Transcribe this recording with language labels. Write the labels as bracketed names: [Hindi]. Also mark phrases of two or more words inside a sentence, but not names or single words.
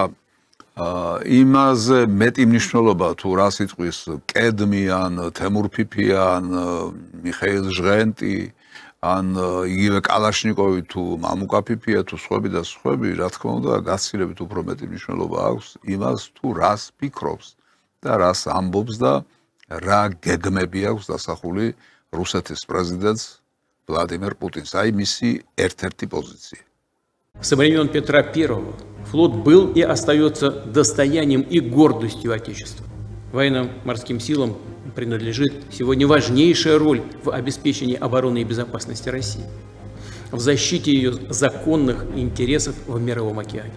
[Georgian] თუმცა იმაზე მეტი მნიშვნელობა თუ რას იტყვის კედმიან, თემურ ფიფიან, მიხეილ ჟღენტი, ან იგივე კალაშნიკოვი თუ მამუკა ფიფია თუ სხვები და სხვები, რა თქმა უნდა, გაცილებით უფრო მეტი მნიშვნელობა აქვს იმას თუ რას ფიქრობს და რას ამბობს და რა გეგმები აქვს დასახული რუსეთის პრეზიდენტს Владимир Путин. Აი მისი ერთ-ერთი позиция. [Russian] Со времен Петра I флот был и остается достоянием и гордостью Отечества. Военно-морским силам принадлежит сегодня важнейшая роль в обеспечении обороны и безопасности России, в защите ее законных интересов в Мировом океане.